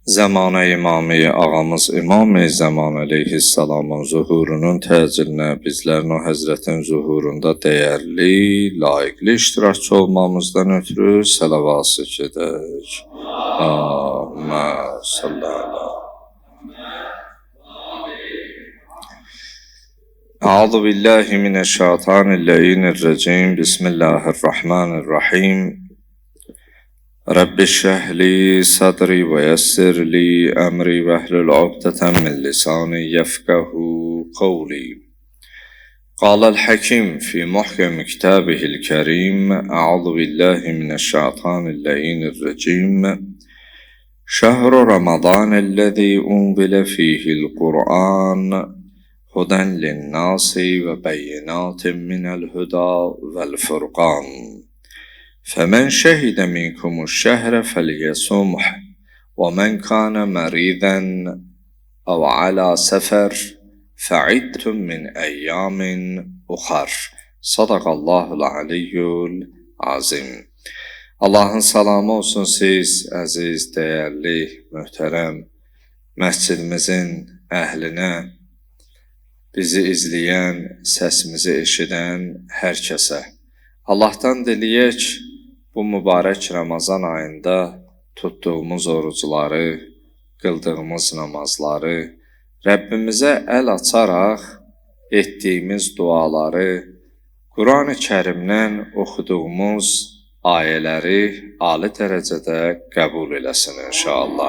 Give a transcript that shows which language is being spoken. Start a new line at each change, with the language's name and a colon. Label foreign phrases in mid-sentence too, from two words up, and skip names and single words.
Azerbaijani: Zəmanə İmami ağamız İmam-ı Zəman əleyhissalamın zuhurunun təcilinə bizlərin o Həzrətin zuhurunda dəyərli, layiqli iştirakçı olmamızdan ötürü səlavası gedək.
Arabic: اللهم صل على. أعوذ بالله من الشيطان الرجيم. بسم الله الرحمن الرحيم. رب اشرح لي صدري ويسر لي أمري واحلل عقدة من لساني يفقهوا قولي. قال الحكيم في محكم كتابه الكريم. أعوذ بالله من الشيطان الرجيم. شهر رمضان الذي أنزل فيه القرآن هدى للناس وبينات من الهدى والفرقان. فمن شهد منكم الشهر فليصمه ومن كان مريضا أو على سفر فعدة من أيام أخر. صدق الله العلي العظيم.
Azerbaijani: Allahın salamı olsun siz, əziz, dəyərli, möhtərəm məscidimizin əhlinə, bizi izləyən, səsimizi eşidən hər kəsə. Allahdan diləyək, bu mübarək Ramazan ayında tutduğumuz orucları, qıldığımız namazları, Rəbbimizə əl açaraq etdiyimiz duaları, Quran-ı Kərimdən oxuduğumuz ayələri ali dərəcədə qəbul eləsin inşallah.